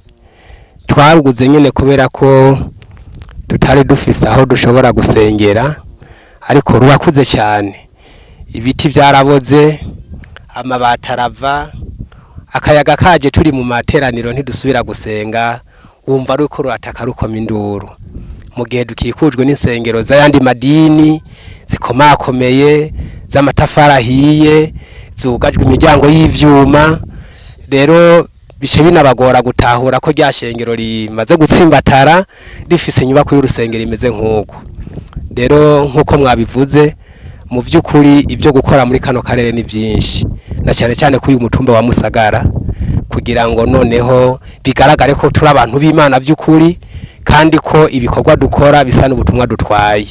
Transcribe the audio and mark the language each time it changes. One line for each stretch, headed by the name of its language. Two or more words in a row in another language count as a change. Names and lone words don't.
Rundi: Twaruguze nyine kubera ko tutari dufise aho dushobora gusengera, ariko rurakuze cyane. Ibiti byaraboze, amabati arava, akayaga kaje turi mu materaniro ntidusubira gusenga, wumva ruko rurataka rukoma induru. Mu gihe dukikujwe n'insengero z'ayandi madini zikomakomeye, z'amatafari ahiye, zugajwe imiryango y'ivyuma, rero bishe binabagora gutahura ko rya shengero rimaze gutsimbatara rifise inyubako y'urusengero imeze nk'uko. Rero nk'uko mwabivuze, mu by'ukuri ibyo gukora muri kano karere ni byinshi, na cyane cyane kuri uyu mutumba wa Musagara, kugira ngo noneho bigaragare ko turi abantu b'Imana by'ukuri, kandi ko ibikorwa dukora bisa n'ubutumwa dutwaye.